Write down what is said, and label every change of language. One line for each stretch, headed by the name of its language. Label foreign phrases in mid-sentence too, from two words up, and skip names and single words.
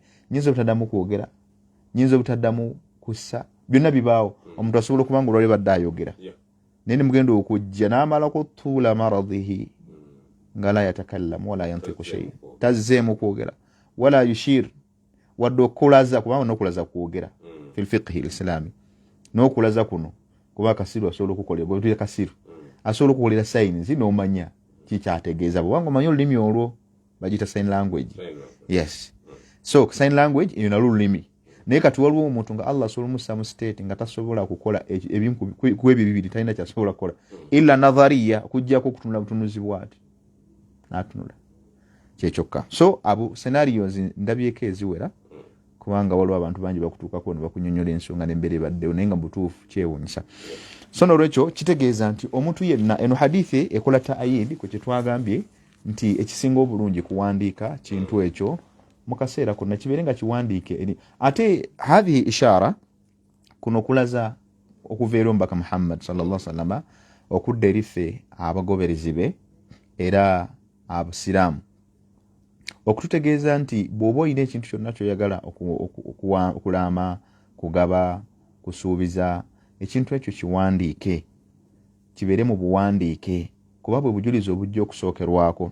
Ganda: Nyinza obutaddamu kwogera, nyinza obutaddamu kussa, byonna bibaawo. Omuntu asobola okuba nga olwali badde ayogera naye ne mugenda okujja n'amalako
Arabic: طول مرضه
Ganda: nga
Arabic: لا يتكلم ولا ينطق شيء,
Ganda: tazzeemu kwogera
Arabic: ولا يشير,
Ganda: wadde okulaza, kubanga n'okulaza kwogera
Arabic: في الفقه الإسلامي.
Ganda: N'okulaza kuno kuba akasiru asobola okukolera, bwe tuyita kasiru asobola okukolera sayinizi n'omanya kikyategeeza, bwanga omanyi olulimi olwo bagita
English: sign language. Yes. So sign language
Ganda: eyo nalwo lulimi. Naye kati waliwo omuntu nga Allah asobola mussa mu state nga tasobola kukola ebimu ku ebyo bibiri, talina kyasobola kukola
Arabic: إلا نظرية,
Ganda: okuggyako okutunula butunuzi bw'ati n'atunula kyekyokka. So abo scenarios ndabyeko eziwera, kubanga waliwo abantu bangi bakutuukako ne bakunyonyola ensonga n'embeera ebaddewo naye nga butuufu kyewuunyisa. So n'olwekyo kitegeeza nti omuntu yenna, eno hadithi ekola ta'yid ku kye twagambye nti ekisinga obulungi kuwandiika kintu ekyo mu kaseera konna kibeere nga kiwandiike. Ate
Arabic: هذه إشارة
Ganda: kuno kulaza okuva eri omubaka Muhammad
Arabic: صلى الله عليه وسلم
Ganda: okudda eri ffe abagoberezi be era abasiraamu okututegeeza nti bw'oba olina ekintu kyonna kyoyagala okulaama, kugaba, kusuubiza, ekintu ekyo kiwandiike, kibeere mu buwandiike, kuba bwe bujulizi obujja okusookerwako.